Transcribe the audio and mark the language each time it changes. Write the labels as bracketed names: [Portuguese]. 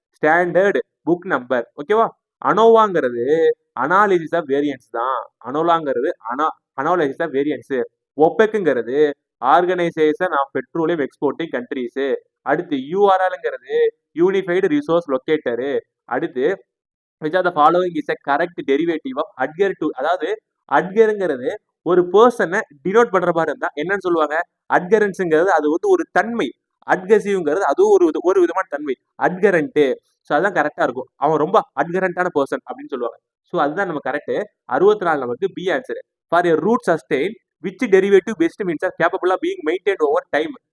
[Tamil] Standard book number. ஓகேவா? அனோவாங்கிறது analysis of variance தான். அனோலாங்கிறது analysis of variance. ஒப்பெக்குங்கிறது organisation of petroleum exporting countries. அடுத்து யூஆர்எல்ங்கிறது unified resource லொக்கேட்டரு. [English] அடுத்து which are the following is a correct derivative of adhere to. [Tamil] அதாவது அட்கருங்கிறது ஒரு பர்சனை denote பண்ற மாதிரி இருந்தா என்னன்னு சொல்லுவாங்க, அட்கரன்ஸுங்கிறது அது வந்து ஒரு தன்மை. அட்கசிவ்ங்கிறது அதுவும் ஒரு விதமான தன்மை. அட்கரண்ட். ஸோ அதுதான் கரெக்டா இருக்கும். அவன் ரொம்ப அட்கரண்டான பர்சன் அப்படின்னு சொல்லுவாங்க. ஸோ அதுதான் நம்ம கரெக்ட். [English] 64 [Tamil] நமக்கு B answer. [English] For a root sustain which derivative best means are capable of being maintain over time.